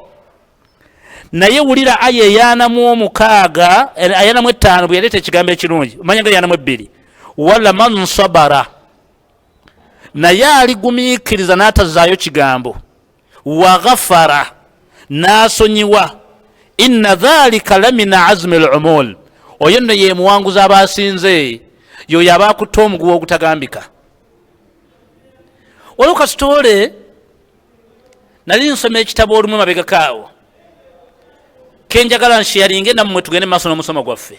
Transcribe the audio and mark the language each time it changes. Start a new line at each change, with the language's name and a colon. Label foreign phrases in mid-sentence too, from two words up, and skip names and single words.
Ganda: naye wulira aya eyanamu 6 ayanamu 5 bwe yaleeta ekigambo ekirungi, omanya nga eyanamu 2,
Arabic: wala man sabara,
Ganda: naye aligumiikiriza n'atazaayo kigambo,
Arabic: wa ghafara,
Ganda: n'asonyiwa,
Arabic: inna dhalika lamina azmi al-umul,
Ganda: oyo nno ye muwanguzi abasinze, yoyo abaakutta omuguwa ogutagambika. waliwo kasitole nali nsoma ekitabo olumu emabegakaawo kenjagala nsharinge nammwe tugende maaso n'omusomo gwaffe.